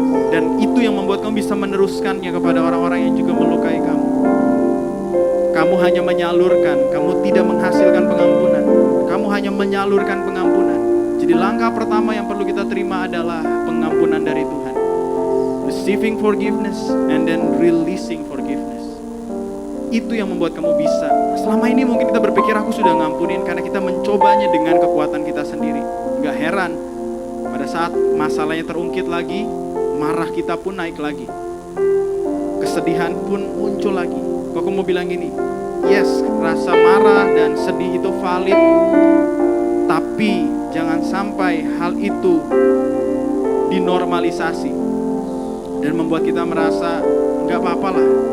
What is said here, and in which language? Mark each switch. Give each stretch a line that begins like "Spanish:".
Indonesian: Dan itu yang membuat kamu bisa meneruskannya kepada orang-orang yang juga melukai kamu. Kamu hanya menyalurkan, kamu tidak menghasilkan pengampunan. Kamu hanya menyalurkan pengampunan. Jadi langkah pertama yang perlu kita terima adalah pengampunan dari Tuhan.
English: Receiving forgiveness and then releasing forgiveness.
Indonesian: Itu yang membuat kamu bisa. Selama ini mungkin kita berpikir aku sudah ngampunin karena kita mencobanya dengan kekuatan kita sendiri. Gak heran, pada saat masalahnya terungkit lagi, marah kita pun naik lagi. Kesedihan pun muncul lagi. Kok aku mau bilang gini, yes, rasa marah dan sedih itu valid, tapi jangan sampai hal itu dinormalisasi dan membuat kita merasa gak apa-apa lah.